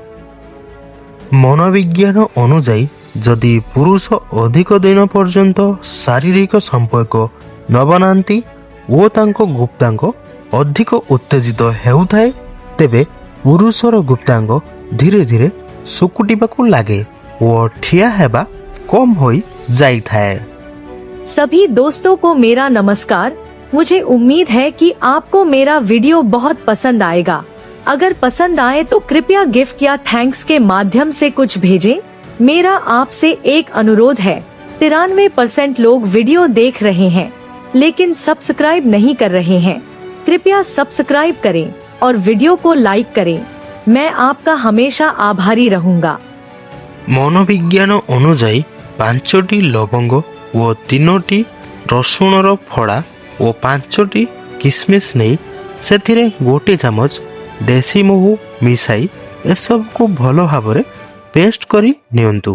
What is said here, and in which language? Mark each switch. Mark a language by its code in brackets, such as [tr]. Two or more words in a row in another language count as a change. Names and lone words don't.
[or] ମନୋବିଜ୍ଞାନ ଅନୁଯାୟୀ ଯଦି ପୁରୁଷ ଅଧିକ ଦିନ ପର୍ଯ୍ୟନ୍ତ ଶାରୀରିକ ସମ୍ପର୍କ ନ ବନାନ୍ତି ଓ ତାଙ୍କ ଗୁପ୍ତାଙ୍ଗ ଅଧିକ ଉତ୍ତେଜିତ ହେଉଥାଏ ତେବେ ପୁରୁଷର ଗୁପ୍ତାଙ୍ଗ ଧୀରେ ଧୀରେ ଶୁକୁଟିବାକୁ ଲାଗେ ଓ ଠିଆ ହେବା କମ୍ ହୋଇଯାଇଥାଏ। [hi] सभी दोस्तों को मेरा नमस्कार। मुझे उम्मीद है कि आपको मेरा वीडियो बहुत पसंद आएगा। अगर पसंद आए तो कृपया गिफ्ट या थैंक्स के माध्यम से कुछ भेजें। मेरा आपसे एक अनुरोध है, 93% लोग वीडियो देख रहे हैं लेकिन सब्सक्राइब नहीं कर रहे हैं। कृपया सब्सक्राइब करें और वीडियो को लाइक करें। मैं आपका हमेशा आभारी रहूंगा। [or] ମନୋବିଜ୍ଞାନ ଅନୁଯାୟୀ 5ଟି ଲବଙ୍ଗ ଓ 3ଟି ରସୁଣର ଫଡ଼ା ଓ 5ଟି କିସମିସ ନେଇ ସେଥିରେ 1 ଚାମଚ ଦେଶୀ ମହୁ ମିଶାଇ ଏସବୁକୁ ଭଲ ଭାବରେ ପେଷ୍ଟ କରି ନିଅନ୍ତୁ।